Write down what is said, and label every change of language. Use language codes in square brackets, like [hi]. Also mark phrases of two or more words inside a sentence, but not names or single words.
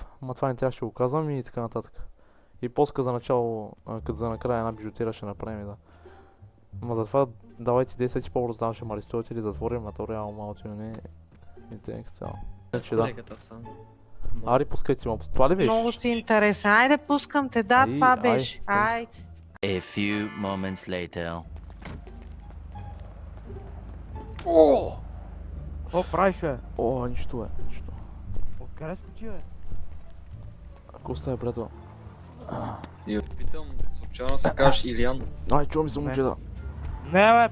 [bg] Ма това не трябваше да го казвам и така нататък. И после за начало, като за накрая една бижутера ще направим, да. Ма затова давайте 10 и по-бързо давам, ще ме арестувате или затворим, а то реално малко не и те цяло. Значи да. Ари, пускайте ма, това ли беше? Много си интересен. Айде, пускам те, да, Ай, това ай, беше. Айде. [en] A few moments later. [bg] О! Какво правиш, бе? О, нищо нищо. Откъде скочи, бе? Ако оставя, приятел? И питам, случайно се кажеш Илиан. Ай, чува ми се момчета. Не, бе,